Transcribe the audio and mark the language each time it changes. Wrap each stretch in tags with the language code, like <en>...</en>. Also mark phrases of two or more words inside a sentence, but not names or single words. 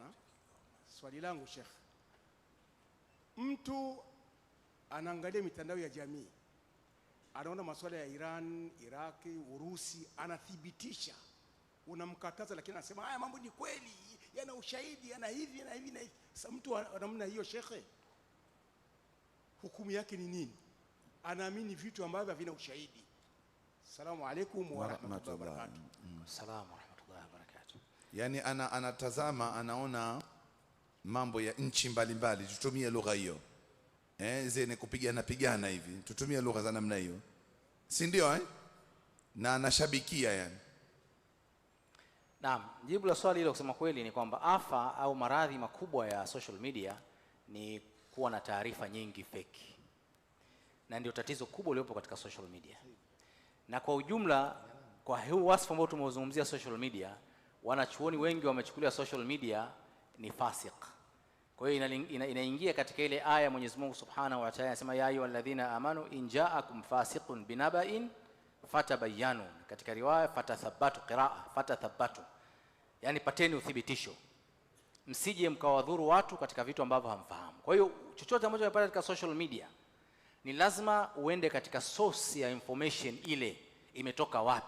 <sw>Swali langu Sheikh, mtu anaangalia mitandao ya jamii, anaona masuala ya Iran, Iraki, Urusi, anathibitisha, unamkataza, lakini anasema haya mambo ni kweli, yana ushahidi, yana hivi na hivi na hivi. Sasa mtu anamna hiyo Shekhe, hukumu yake ni nini? Anaamini vitu ambavyo havina ushahidi.</sw> <ar>السلام عليكم ورحمة الله وبركاته. السلام ورحمة الله وبركاته.</ar> <sw>Yani anatazama, anaona mambo ya nchi mbalimbali, tutumie lugha hiyo. Zene kupigana hivi, tutumie lugha za namna hiyo. Si ndio Na anashabikia yani. Naam, jibu la swali hilo kusema kweli ni kwamba afa au maradhi makubwa ya</sw> <en>social media</en> <sw>ni kuwa na taarifa nyingi fake. Na ndio tatizo kubwa lililopo katika</sw> <en>social media.</en> <sw>Na kwa ujumla kwa huu wasfu ambao tumeuzungumzia</sw> <en>social media,</en> <sw>wanachuoni wengi wamechukulia</sw> <en>social media</en> <sw>ni fasik. Kwa hiyo inaingia katika ile aya Mwenyezi Mungu</sw> <ar>سبحانه وتعالى</ar> <sw>anasema</sw> <ar>يا أيها الذين آمنوا إن جاءكم فاسق بنبإ فتبينوا,</ar> <sw>katika riwaya fatathabbatu,</sw> <ar>قراءة فتثبتوا,</ar> <sw>yani pateni uthibitisho, msije mkawadhuru watu katika vitu ambavyo hamfahamu. Kwa hiyo chochote ambacho unapata katika</sw> <en>social media</en> <sw>ni lazima uende katika source ya information, ile imetoka wapi.</sw>